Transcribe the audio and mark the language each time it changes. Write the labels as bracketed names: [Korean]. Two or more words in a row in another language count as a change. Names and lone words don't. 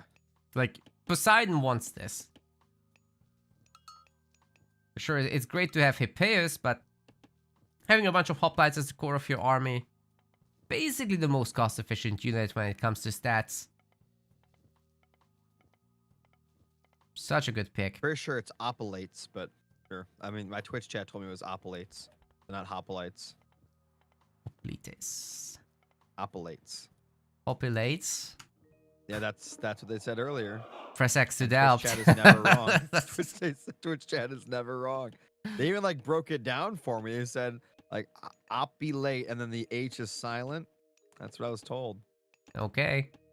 [English] Like, Poseidon wants this. For sure, it's great to have Hippeus, but having a bunch of hoplites as the core of your army, basically the most cost-efficient unit when it comes to stats. Such a good pick. Pretty sure it's Opalates, but sure. I mean, my Twitch chat told me it was Opalates, not Hoplites. Hoplites. Opalates. Hoplites. Yeah, that's what they said earlier. Press X to doubt. Twitch chat is never wrong. Twitch chat is never wrong. They even like broke it down for me. They said like opulate and then the H is silent. That's what I was told. Okay.